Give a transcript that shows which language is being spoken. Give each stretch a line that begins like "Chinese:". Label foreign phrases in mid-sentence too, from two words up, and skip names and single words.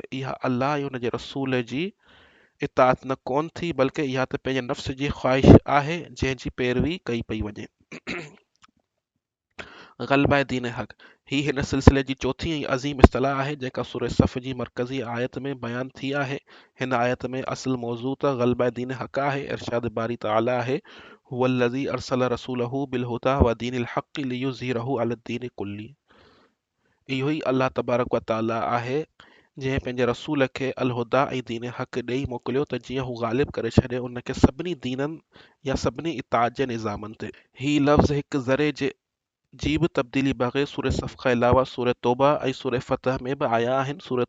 Sindhi: इहा अल्लाह ऐं उन जे रसूल जी इताअत न कोन थी, बल्कि इहा त पंहिंजे नफ़्स जी ख़्वाहिश आहे जंहिंजी पैरवी कई पई वञे। ग़लबा दीन हक़ ही हिन सिलसिले जी चौथी ऐं अज़ीम इस्तलाह आहे जेका सूरह सफ़ जी मरकज़ी आयत में बयानु थी आहे। हिन आयत में असुल मौज़ू त ग़लबा दीन हक़ आहे। इरशाद बारी ताला आहे,
Arabic: هو الذي أرسل رسوله بالهدى ودين الحق ليظهره على الدين كله.
Sindhi: इहो ई अल्लाह तबारक व ताला आहे जंहिं पंहिंजे रसूल खे अलहुदा ऐं दीन हक़ ॾेई मोकिलियो त जीअं हू ग़ालिब करे छॾे उन खे सभिनी दीननि या सभिनी इताअत जे निज़ामनि ते। ही लफ़्ज़ हिकु ज़रे जी बि तब्दीली बग़ैर सूरह सफ़ खां अलावा सूरह तौबा ऐं सूरह फ़तह में बि आया आहिनि।